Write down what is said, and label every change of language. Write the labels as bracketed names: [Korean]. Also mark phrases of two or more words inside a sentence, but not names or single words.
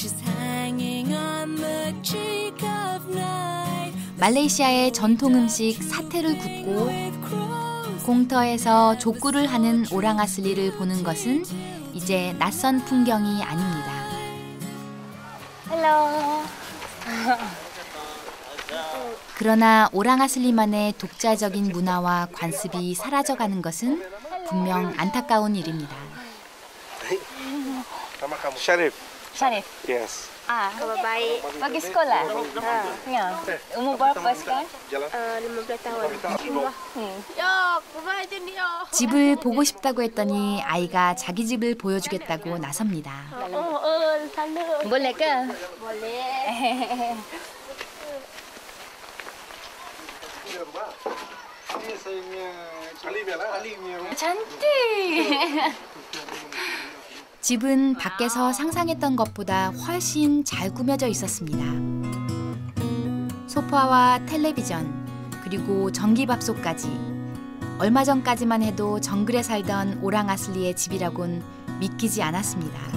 [Korean] 말레이시아의 전통 음식 사테를 굽고 공터에서 족구를 하는 오랑아슬리를 보는 것은 이제 낯선 풍경이 아닙니다. 헬로. 그러나 오랑아슬리만의 독자적인 문화와 관습이 사라져가는 것은 분명 안타까운 일입니다. [Malay] Syarif. Syarif. [English] Yes. [Malay] Ah, baik. Pergi sekolah? Ya. Umur berapa sekarang? 15 tahun. Ya, [Sundanese] kumaha je ni ya. [Korean] 집을 보고 싶다고 했더니 아이가 자기 집을 보여주겠다고 나섭니다. [Malay] Sana. Boleh ke? Boleh. cantik. [Korean] 집은 밖에서 상상했던 것보다 훨씬 잘 꾸며져 있었습니다. 소파와 텔레비전, 그리고 전기밥솥까지. 얼마 전까지만 해도 정글에 살던 오랑아슬리의 집이라곤 믿기지 않았습니다.